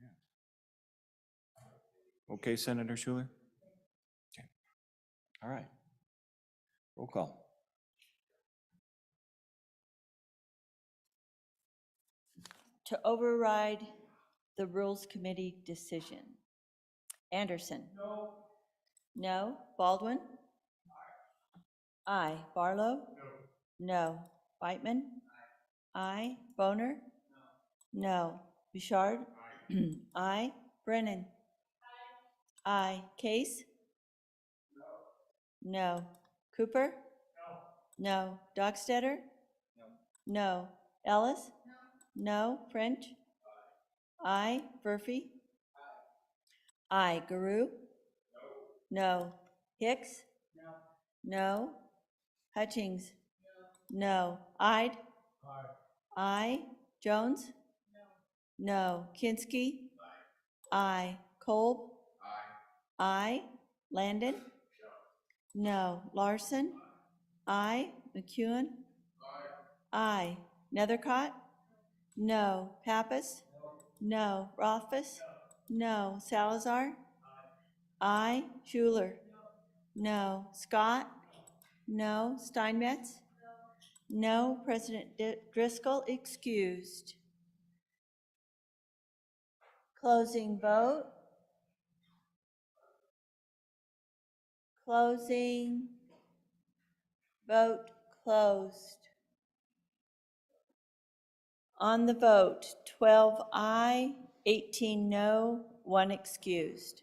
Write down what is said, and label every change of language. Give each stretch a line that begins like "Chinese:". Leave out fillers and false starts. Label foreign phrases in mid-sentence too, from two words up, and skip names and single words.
English: Okay, Senator Schuler? Okay. All right. Roll call. To override the Rules Committee decision. Anderson? No. No. Baldwin? Aye. Barlow? No. Whitman? Aye. Boner? No. Bouchard? Aye. Brennan? Aye. Case? No. Cooper? No. Dockstetter? No. Ellis? No. French? Aye. Murphy? Aye. Guru? No. Hicks? No. Hutchings? No. Ide? Aye. Jones? No. Kinski? Aye. Kolb? Aye. Landon? No. Larson? Aye. McEwen? Aye. Nethercott? No. Pappas? No. Rothfuss? No. Salazar? Aye. Schuler? No. Scott? No. Steinmetz? No. President Driscoll excused. Closing vote. Closing. Vote closed. On the vote, 12 aye, 18 no, 1 excused.